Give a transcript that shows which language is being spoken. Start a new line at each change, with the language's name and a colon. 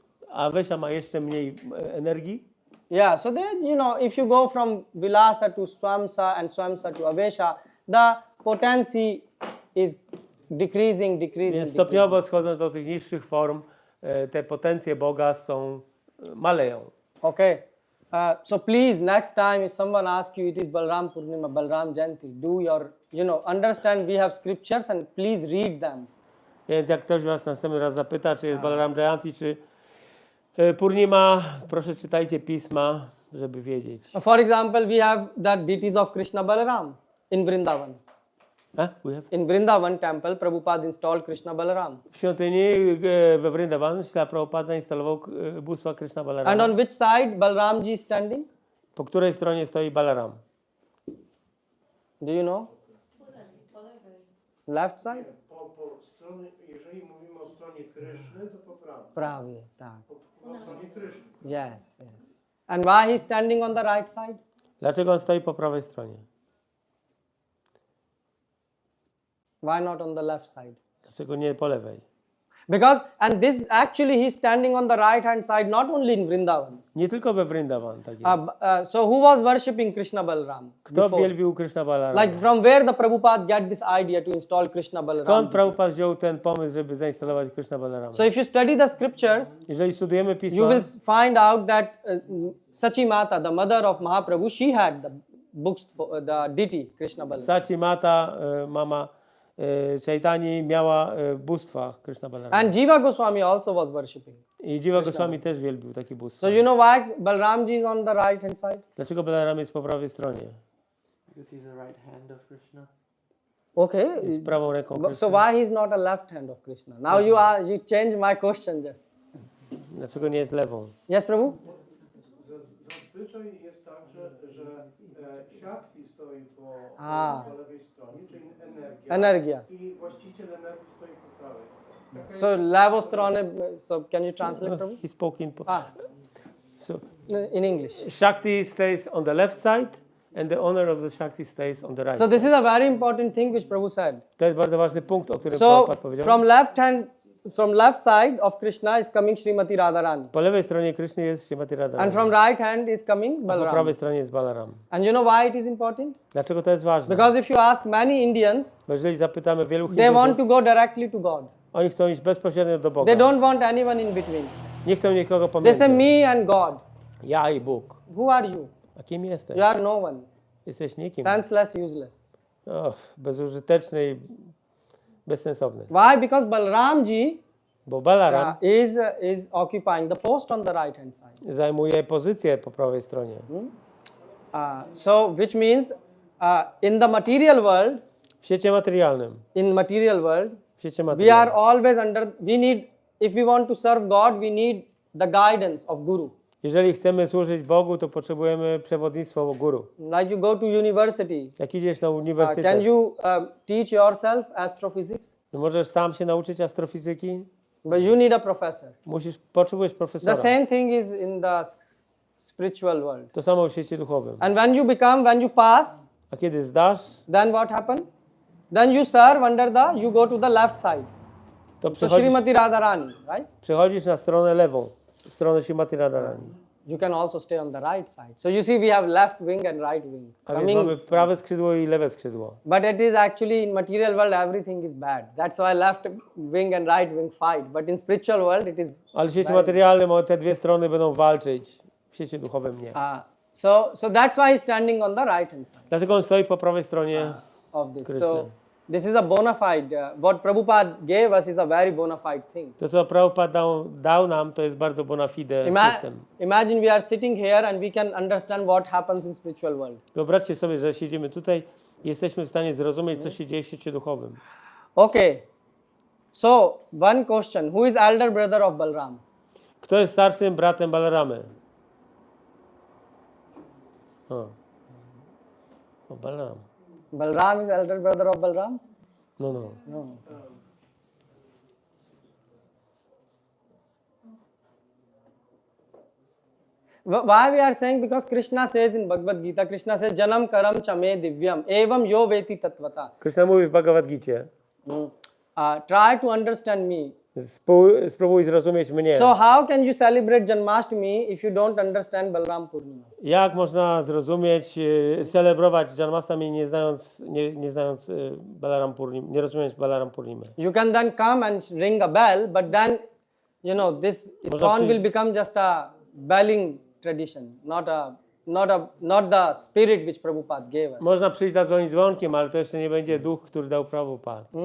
Polish: A Wesha ma jeszcze mniej energii?
English: Yeah, so then if you go from Vilasa to Swamsa and Swamsa to Avesha, the potency is decreasing.
Polish: Więc stopniowo schodząc do tych niższych form, te potencje Boga maleją.
English: Okay. So please, next time if someone asks you, it is Balram Purnima, Balram Jayanti, do your, understand we have scriptures and please read them.
Polish: Więc jak ktoś was następny raz zapyta, czy jest Balaram Jayanti, czy Purnima, proszę czytajcie pisma, żeby wiedzieć.
English: For example, we have the deities of Krishna Balaram in Vrindavan. In Vrindavan temple, Prabhupada installed Krishna Balaram.
Polish: W świątyni we Vrindavan Śrila Prabhupada zainstalował bóstwa Krishna Balarama.
English: And on which side Balramji is standing?
Polish: Po której stronie stoi Balaram?
English: Do you know? Left side?
Polish: Po stronie, jeżeli mówimy o stronie Kryszny, to po prawej. Prawie, tak. Po stronie Kryszny.
English: Yes. And why he is standing on the right side?
Polish: Dlaczego on stoi po prawej stronie?
English: Why not on the left side?
Polish: Dlaczego nie po lewej?
English: Because, and this actually he's standing on the right hand side, not only in Vrindavan.
Polish: Nie tylko we Vrindavan, tak jest.
English: So who was worshipping Krishna Balaram?
Polish: Kto
English: before?
Polish: wielbił Krishna Balarama?
English: Like from where the Prabhupada get this idea to install Krishna Balaram?
Polish: Skąd Prabhupada wziął ten pomysł, żeby zainstalować Krishna Balarama?
English: So if you study the scriptures,
Polish: Jeżeli studujemy
English: you
Polish: pisma,
English: will find out that Sachi Mata, the mother of Mahaprabhu, she had the books for the deity Krishna Balaram.
Polish: Sachi Mata, mama Chaitani, miała bóstwa Krishna Balarama.
English: And Jiva Goswami also was worshipping.
Polish: I Jiva Goswami też wielbił takie bóstwa.
English: So you know why Balramji is on the right hand side?
Polish: Dlaczego Balaram jest po prawej stronie?
English: Because he's the right hand of Krishna. Okay.
Polish: Jest prawą ręką
English: So
Polish: Krishna.
English: why he's not a left hand of Krishna? Now you change my question just.
Polish: Dlaczego nie jest lewą?
English: Yes, Prabhu?
Polish: Zazwyczaj jest tak, że Shakti stoi Ah. po lewej stronie, czyli energia. Energia. I właściciel energii stoi po prawej. Taka
English: So
Polish: lewo strony,
English: so can you translate, Prabhu? He spoke in... So, In English. Shakti stays on the left side and the owner of the Shakti stays on the right. So this is a very important thing which Prabhu said.
Polish: To jest bardzo ważny punkt, o którym
English: So
Polish: Prabhupada powiedział.
English: from left side of Krishna is coming Srimati Radharani.
Polish: Po lewej stronie Kryszny jest Śrimati Radharani.
English: And from right hand is coming
Polish: A po Balaram. prawej stronie jest Balaram.
English: And you know why it is important?
Polish: Dlaczego to jest ważne?
English: Because if you ask many Indians,
Polish: Bo jeżeli zapytamy wielu
English: they want to go directly to God.
Polish: oni chcą iść bezpośrednio do Boga.
English: They don't want anyone in between.
Polish: Nie chcą nikogo
English: They say
Polish: pomiędzy.
English: me and God.
Polish: Ja i Bóg.
English: Who are you?
Polish: A kim jesteś?
English: You are no one.
Polish: Jesteś nikim.
English: Senseless, useless.
Polish: Bezużyteczny i bezsensowny.
English: Why? Because Balramji
Polish: Bo Balaram
English: is occupying the post on the right hand side.
Polish: zajmuje pozycję po prawej stronie.
English: So which means in the material world,
Polish: W świecie materialnym, w świecie
English: we are
Polish: materialnym,
English: always we need, if we want to serve God, we need the guidance of Guru.
Polish: jeżeli chcemy służyć Bogu, to potrzebujemy przewodnictwa Guru.
English: Like you go to university,
Polish: Jak idziesz na
English: can
Polish: uniwersytet,
English: you teach yourself astrophysics?
Polish: możesz sam się nauczyć astrofizyki,
English: But you need a professor.
Polish: potrzebujesz
English: The
Polish: profesora.
English: same thing is in the spiritual world.
Polish: To samo w świecie duchowym.
English: And when you pass,
Polish: A kiedy zdasz,
English: then what happen? Then you serve under you go to the left side.
Polish: to
English: So Srimati Radharani, right?
Polish: przechodzisz na stronę lewą, stronę Śrimati Radharani.
English: You can also stay on the right side. So you see we have left wing and right wing.
Polish: A więc mamy prawe skrzydło i lewe skrzydło.
English: But it is actually in material world everything is bad. That's why left wing and right wing fight. But in spiritual world it is.
Polish: Ale w świecie materialnym te dwie strony będą walczyć, w świecie duchowym nie.
English: So that's why he's standing on the right hand side
Polish: Dlatego on stoi po prawej stronie.
English: of this.
Polish: Krishna.
English: So this is a bona fide. What Prabhupada gave us is a very bona fide thing.
Polish: To, co Prabhupada dał nam, to jest bardzo bona fide system.
English: Imagine we are sitting here and we can understand what happens in spiritual world.
Polish: Wyobraźcie sobie, że siedzimy tutaj i jesteśmy w stanie zrozumieć, co się dzieje w świecie duchowym.
English: Okay. So one question: who is elder brother of Balram?
Polish: Kto jest starszym bratem Balaramy?
English: Balaram. Balram is elder brother of Balram? No. No. Why we are saying? Because Krishna says in Bhagavad Gita, Krishna says,
Sanskrit: Janam karam chame divyam, evam yo veti tatvata.
Polish: Krishna mówi w Bhagavad Gicie,
English: Try to understand me.
Polish: spróbuj zrozumieć mnie.
English: So how can you celebrate Janmashtami if you don't understand Balram Purnima?
Polish: Jak można zrozumieć, celebrować Janmashtami nie znając Balaram Purnimy, nie rozumieć Balaram Purnimy?
English: You can then come and ring a bell, but then, you know, this ISKCON will become just a belling tradition, not the spirit which Prabhupada gave us.
Polish: Można przyjść zadzwonić dzwonkiem, ale to jeszcze nie będzie duch, który dał Prabhupada.